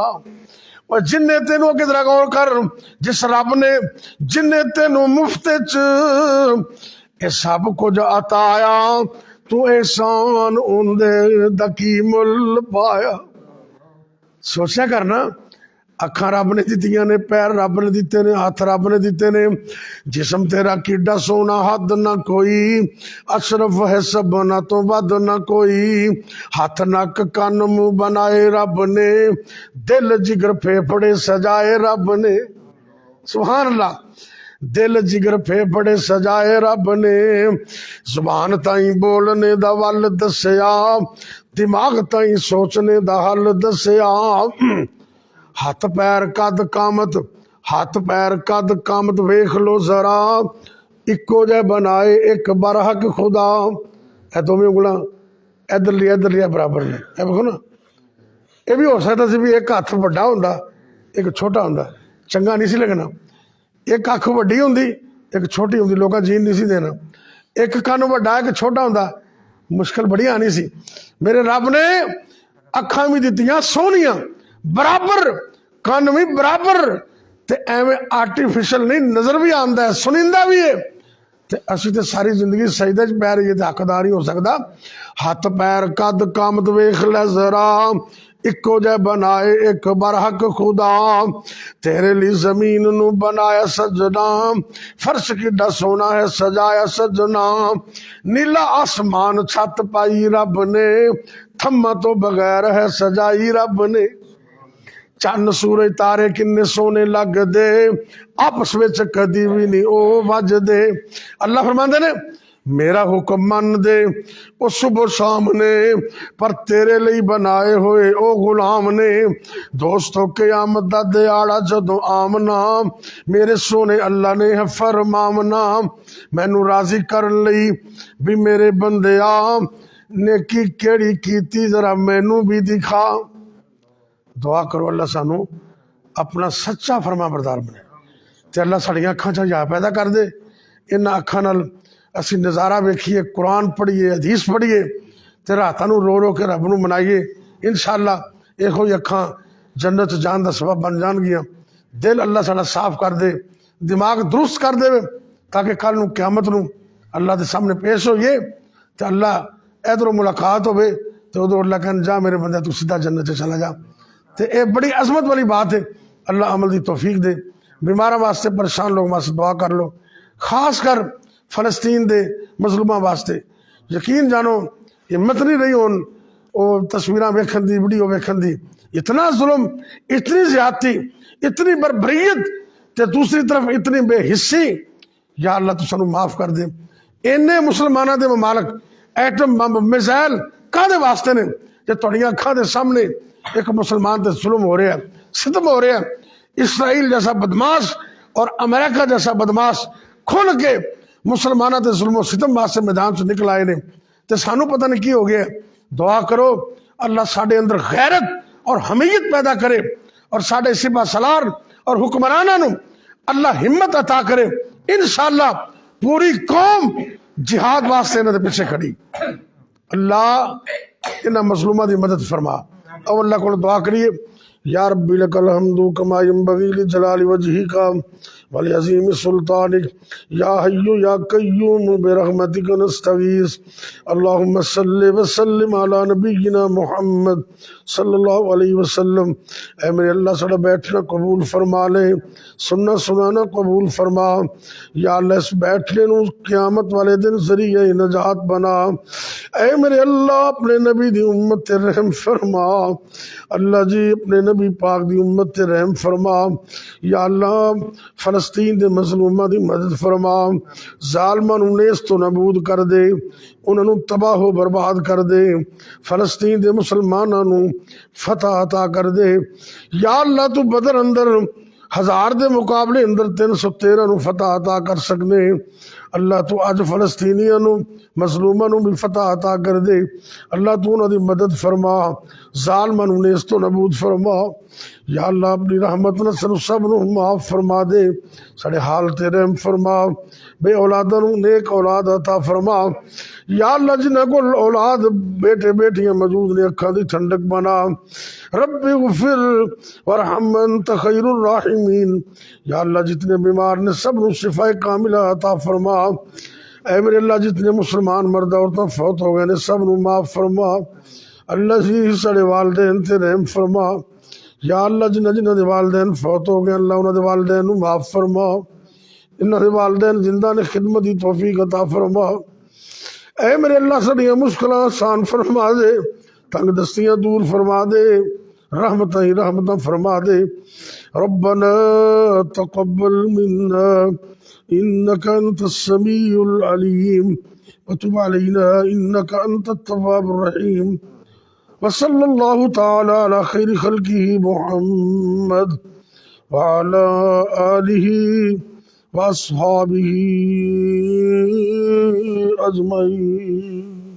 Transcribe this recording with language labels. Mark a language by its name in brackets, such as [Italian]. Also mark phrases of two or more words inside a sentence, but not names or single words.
[Punjabi] اور جنّے تینوں اگے ذرا غور کر، جس رب نے جنّے تینوں مفت چ یہ سب کچھ عطایا، تو احسان اوہندے دا کی مل پایا. सोचा करना, اکھاں رب نے دتیاں نے، پیر رب نے دیتے نے، ہاتھ رب نے دیتے نے، جسم تیرا کیڈا سونا حد نہ کوئی، اشرف ہے سبنا تو ود نہ کوئی، ہاتھ نک کن منہ بنائے رب نے، دل جگر پھیپھڑے سجائے رب نے، سبحان اللہ، دل جگر پھیپھڑے سجائے رب نے، زبان تائیں بولنے دا ول دسیا، دماغ تائیں سوچنے دا حل دسیا، ہاتھ پیر قد قامت، ہاتھ پیر قد قامت ویکھ لو ذرا، اکو جہ بنائے ایک برحق خدا، اے دوویں انگلاں ادھر لیا برابر نے، اے دیکھو نا، یہ بھی ہو سکتا سی بھی ایک ہاتھ بڑا ہوندا ایک چھوٹا ہوندا، چنگا نہیں سی لگنا، ایک اکھ وڈی ہوندی ایک چھوٹی ہوندی، لوکاں جین نہیں سی دینا، ایک کن وڈا ایک چھوٹا ہوندا، مشکل بڑی آنی سی۔ میرے رب نے اکھاں بھی دتیاں سونیاں برابر، کن بھی برابر، تے ایویں آرٹیفیشل نہیں، نظر بھی آندا ہے، سنیندا بھی ہے، تے اسی تے ساری زندگی سجدے چ پیر یہ تے حقدار نہیں ہو سکدا۔ ہاتھ پیر قد قامت ویکھ لے ذرا، اکو جہ بنائے ایک برحق خدا، تیرے لیے زمین نو بنایا سجنا، فرش کیڈا سونا ہے سجایا سجنا، نیلا آسمان چھت پائی رب نے، تھما تو بغیر ہے سجائی رب نے، چند سورج تارے کنے سونے لگ دے، آپس وچ کدی بھی نہیں او وج دے۔ اللہ فرماندے نے میرا حکم من دے او صبح شام نے، پر تیرے لئی بنائے ہوئے او غلام نے، دوستو قیامت دا دیاڑا جدوں آمنا، میرے سونے اللہ نے ہے فرمامنا، مینوں راضی کرن لئی بھی میرے بندیا، نیکی کیڑی کیتی ذرا مینوں بھی دکھا۔ دعا کرو اللہ سانو اپنا سچا فرما بردار بنے، تے اللہ ساڑیاں اکھاں چ حیا پیدا کر دے، انہاں اکھاں نال اسی نظارہ ویکھیے، قرآن پڑھیے، حدیث پڑھیے، تے راتاں نو رو رو کے رب نو منائیے، انشاءاللہ یہ ہوئی اکھاں جنت جان دا سبب بن جان گیاں۔ دل اللہ ساڑا صاف کر دے، دماغ درست کر دے، تاکہ کل نو قیامت نو اللہ دے سامنے پیش ہوئیے، تے اللہ ادھروں ملاقات ہوئے، تے ادھر اللہ کہن جا میرے بندے تو سیدھا جنت چلا جا۔ تے اے بڑی عظمت والی بات ہے، اللہ عمل دی توفیق دے۔ بیماراں واسطے، پریشان لوگ واسطے دعا کر لو، خاص کر فلسطین دے مظلوماں واسطے۔ یقین جانو ہمت نہیں رہی ہون او تصویراں ویکھن دی، ویڈیو ویکھن دی، اتنا ظلم، اتنی زیادتی، اتنی بربریت، تے دوسری طرف اتنی بے حسی۔ یا اللہ تو سانو معاف کر دے۔ اینے مسلماناں دے ممالک ایٹم بمب میزائل کادے واسطے نے کہ تہاڈیاں اکھاں دے سامنے ایک مسلمان تے ظلم ہو رہا ہے، ستم ہو رہا ہے۔ اسرائیل جیسا بدماش اور امریکہ جیسا بدماش کھل کے مسلمانوں تے ظلم و ستم واسطے میدان سے نکل آئے نے، تے سانو پتہ نہیں کی ہو گیا ہے۔ دعا کرو اللہ ساڈے اندر غیرت اور حمیت پیدا کرے، اور ساڈے سپاہ سالار اور حکمراناں نو اللہ ہمت عطا کرے۔ انشاءاللہ پوری قوم جہاد واسطے انہاں دے پیچھے کھڑی۔ اللہ انہاں مظلوماں دی مدد فرما۔ او اللہ کو دعا کریے، [Arabic] یا ربی لک الحمد کما ینبغی لجلال وجہک ولعظیم سلطانک، یا حی یا قیوم برحمتک نستغیث، اللہم صلی وسلم علی نبینا محمد صلی اللہ علیہ وسلم۔ [Punjabi] اے میرے اللہ ساڑا بیٹھنا قبول فرما لے، سننا سنانا قبول فرما۔ یا اللہ اس بیٹھنے نو قیامت والے دن ذریعہ نجات بنا۔ اے میرے اللہ اپنے نبی دی امت تے رحم فرما، اللہ جی اپنے نبی پاک دی امت تے رحم فرما۔ یا اللہ فلسطین دے مظلومہ دی مدد فرما، ظالمان نو نیست و نابود کر دے، انہاں نو تباہ و برباد کر دے، فلسطین دے مسلماناں نو فتح عطا کر دے۔ یا اللہ تو بدر اندر 1000 دے مقابلے اندر 313 نو فتح عطا کر سکنے، اللہ تو اج فلسطینیاں نو مظلوماں نو بھی فتح عطا کر دے، اللہ تو انہاں دی مدد فرما، ظالماں نو نیست و نابود فرما۔ یا اللہ اپنی رحمت نہ سن سب نو معاف فرما دے، ساڑے حال تے رحم فرما، بے اولاداں نو نیک اولاد عطا فرما۔ یا اللہ جنہاں کو اولاد بیٹے بیٹیاں موجود نے اکھاں دی ٹھنڈک بنا، [Arabic] رب اغفر ورحم انت خیر الراحمین۔ [Punjabi] یا اللہ جتنے بیمار نے سب نو شفا کاملہ عطا فرما۔ اے میرے اللہ جتنے مسلمان مرد عورتاں فوت ہو گئے نے سب نو معاف فرما، اللہ جی ساڑے والدین تے رحم فرما۔ یا اللہ جنہاں دے والدین فوت ہو گئے اللہ انہاں دے والدین نو معاف فرما، انہاں دے والدین زندہ نے خدمت دی توفیق عطا فرما۔ اے میرے اللہ ساڈیاں مشکلاں آسان فرما دے، تنگ دستیاں دور فرما دے، رحمتاں ہی رحمتاں فرما دے۔ [Arabic] ربنا تقبل منا انك انت السميع العليم وتب علينا انك انت التواب الرحيم، وصلى الله تعالى على خير خلقه محمد وعلى آله وأصحابه أجمعين۔